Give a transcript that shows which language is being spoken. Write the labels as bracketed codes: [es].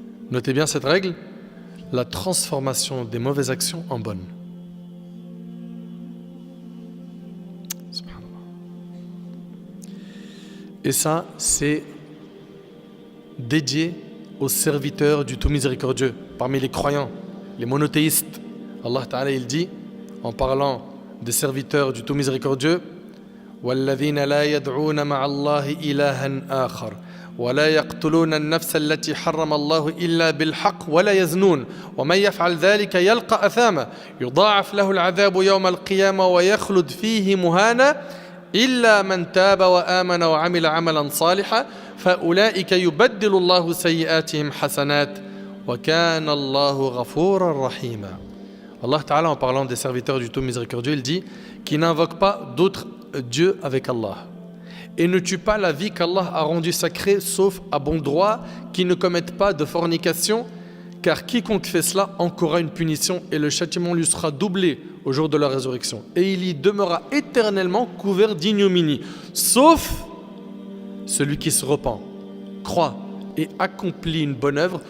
[fr] Notez bien cette règle: la transformation des mauvaises actions en bonnes. Et ça, c'est dédié aux serviteurs du tout miséricordieux, parmi les croyants, les monothéistes. Allah Ta'ala, il dit, en parlant des serviteurs du tout miséricordieux: [ar] وَالَّذِينَ لَا يَدْعُونَ مَعَ اللَّهِ إِلَهًا آخَرَ وَلَا يَقْتُلُونَ النَّفْسَ الَّتِي حَرَّمَ اللَّهُ إِلَّا بِالْحَقِّ وَلَا يَزْنُونَ وَمَنْ يَفْعَلْ ذَلِكَ يَلْقَ أَثَامًا يُضَاعَفْ لَهُ الْعَذَابُ يَوْمَ الْقِيَامَةِ وَيَخْلُدْ فِيهِ مُهَانًا إِلَّا مَنْ تَابَ وَآمَنَ وَعَمِلَ عَمَلًا صَالِحًا فَأُولَئِكَ يُبَدِّلُ اللَّهُ سَيِّئَاتِهِمْ حَسَنَاتٍ وَكَانَ اللَّهُ غَفُورًا رَحِيمًا. [fr] Allah Ta'ala, en parlant des serviteurs du tout miséricordieux, il dit: qui n'invoque pas d'autre Dieu avec Allah, et ne tue pas la vie qu'Allah a rendue sacrée, sauf à bon droit, qui ne commettent pas de fornication, car quiconque fait cela encourra une punition, et le châtiment lui sera doublé au jour de la résurrection, et il y demeurera éternellement couvert d'ignominie, sauf celui qui se repent, croit et accomplit une bonne œuvre.